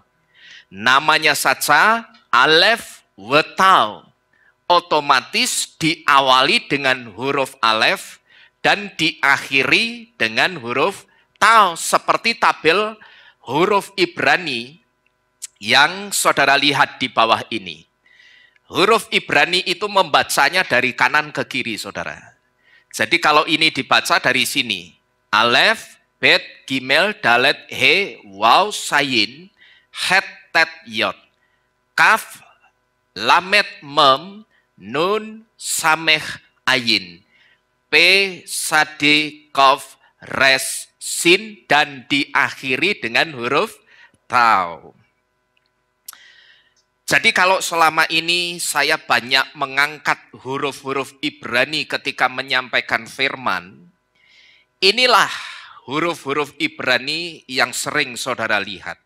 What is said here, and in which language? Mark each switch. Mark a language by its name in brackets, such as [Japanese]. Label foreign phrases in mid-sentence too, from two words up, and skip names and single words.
[Indonesian] Namanya saja Alef Wetau, otomatis diawali dengan huruf Alef dan diakhiri dengan huruf Tau, seperti tabel huruf Ibrani yang saudara lihat di bawah ini. Huruf Ibrani itu membacanya dari kanan ke kiri, saudara. Jadi kalau ini dibaca dari sini, Alef, Bet, Gimel, Dalet, He, Waw, Sayin, Het, Tet, Yod, Kaf, Lamet, Mem, Nun, Sameh, Ayin, P, Sade, Kof, Res, Sin, dan diakhiri dengan huruf Tau. Jadi kalau selama ini saya banyak mengangkat huruf-huruf Ibrani ketika menyampaikan firman, inilah huruf-huruf Ibrani yang sering saudara lihat.